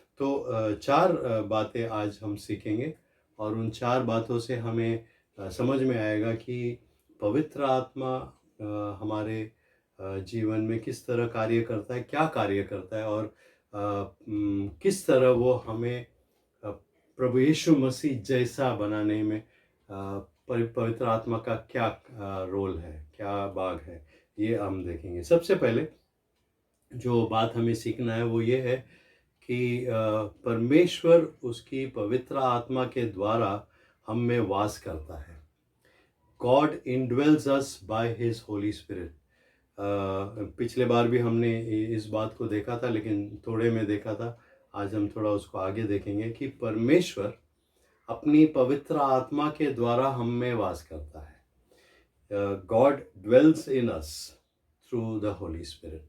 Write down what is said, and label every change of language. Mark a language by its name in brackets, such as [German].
[Hindi] तो 4 बातें आज हम सीखेंगे और उन 4 बातों से हमें समझ में आएगा कि पवित्र आत्मा हमारे जीवन में किस तरह कार्य करता है, क्या कार्य करता है और किस तरह वो हमें प्रभु यीशु मसीह जैसा बनाने में पवित्र आत्मा का क्या रोल है, क्या भाग है, ये हम देखेंगे। सबसे पहले जो बात हमें सीखना है वो ये है कि परमेश्वर उसकी पवित्र आत्मा के द्वारा हम में वास करता है। [English] God indwells us by his Holy Spirit। [Hindi] पिछले बार भी हमने इस बात को देखा था, लेकिन थोड़े में देखा था। आज हम थोड़ा उसको आगे देखेंगे कि परमेश्वर अपनी पवित्र आत्मा के द्वारा हम में वास करता है। [English] God dwells in us through the Holy Spirit.